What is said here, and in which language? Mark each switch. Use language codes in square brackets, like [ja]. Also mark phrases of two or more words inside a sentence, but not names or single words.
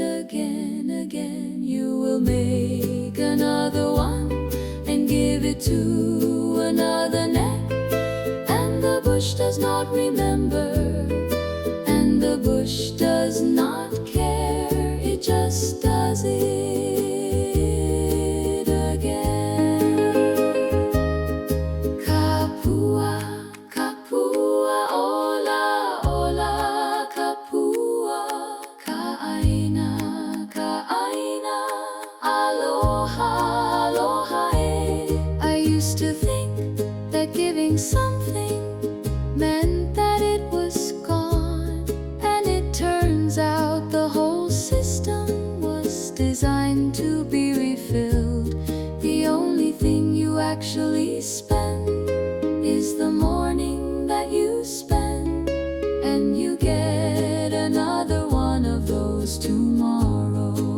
[en] Again, you will make another one and give it to another neck. And the bush does not remember, and the bush does not care. It just does it again. [haw] Kapua, kapua, ola, ola, kapua, kaaina, kaaina, aloha, aloha, eh. [en] I used to think that giving something meant that it was gone, and it turns out the whole system was designed to be refilled. The only thing you actually spend is the morning that you spend, and you get another one of those tomorrow.